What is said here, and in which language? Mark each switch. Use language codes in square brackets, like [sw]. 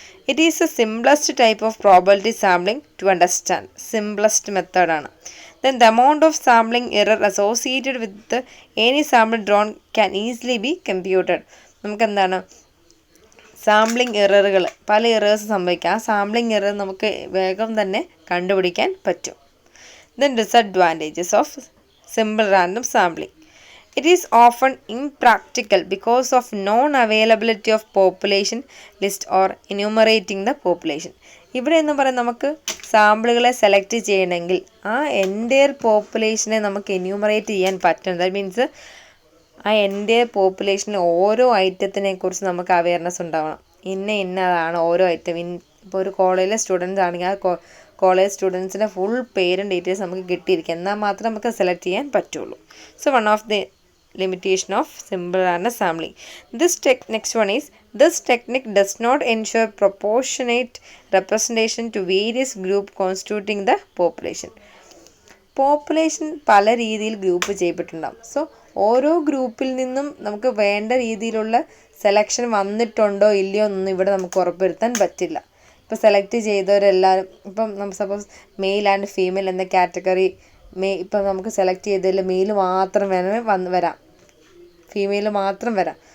[en] It is the simplest type of probability sampling to understand. Simplest method ആണ്. Then the amount of sampling error associated with any sample drawn can easily be computed. [ml] നമുക്ക് എന്താണ് sampling എററുകൾ, പല errors സംഭവിക്കാം. ആ sampling error നമുക്ക് വേഗം തന്നെ കണ്ടുപിടിക്കാൻ പറ്റും. Then disadvantages of simple random sampling. It is often impractical because of non-availability of population list or enumerating the population. ഇവിടെ എന്ന് പറയുന്നത് നമുക്ക് സാമ്പിളുകളെ സെലക്ട് ചെയ്യണമെങ്കിൽ ആ എൻ്റയർ പോപ്പുലേഷനെ നമുക്ക് എന്യൂമറേറ്റ് ചെയ്യാൻ പറ്റണം. ദാറ്റ് മീൻസ് ആ എൻ്റയർ പോപ്പുലേഷനിൽ ഓരോ ഐറ്റത്തിനെ കുറിച്ച് നമുക്ക് അവയർനെസ് ഉണ്ടാവണം. ഇന്നതാണ് ഓരോ ഐറ്റം. ഇപ്പോൾ ഒരു കോളേജിലെ സ്റ്റുഡൻസ് ആണെങ്കിൽ ആ കോളേജ് സ്റ്റുഡൻസിൻ്റെ ഫുൾ പേരും ഡീറ്റെയിൽസ് നമുക്ക് കിട്ടിയിരിക്കും. എന്നാൽ മാത്രമേ നമുക്ക് സെലക്ട് ചെയ്യാൻ പറ്റുള്ളൂ. [en] So one of the limitation of simple random sampling. Next one is, this technique does not ensure proportionate representation to various groups constituting the population. [ml] Population പല രീതിയിൽ ഗ്രൂപ്പ് ചെയ്യപ്പെട്ടിട്ടുണ്ടാകും. സോ ഓരോ ഗ്രൂപ്പിൽ നിന്നും നമുക്ക് വേണ്ട രീതിയിലുള്ള സെലക്ഷൻ വന്നിട്ടുണ്ടോ ഇല്ലയോ എന്നൊന്നും ഇവിടെ നമുക്ക് ഉറപ്പുവരുത്താൻ പറ്റില്ല. ഇപ്പോൾ സെലക്ട് ചെയ്തവരെല്ലാവരും ഇപ്പം സപ്പോസ് മെയിൽ ആൻഡ് ഫീമെയിൽ എന്ന കാറ്റഗറി ഇപ്പം നമുക്ക് സെലക്ട് ചെയ്തതിൽ മെയിൽ മാത്രം വേണമെങ്കിൽ വരാം, ഫീമെയിൽ മാത്രം വരാം.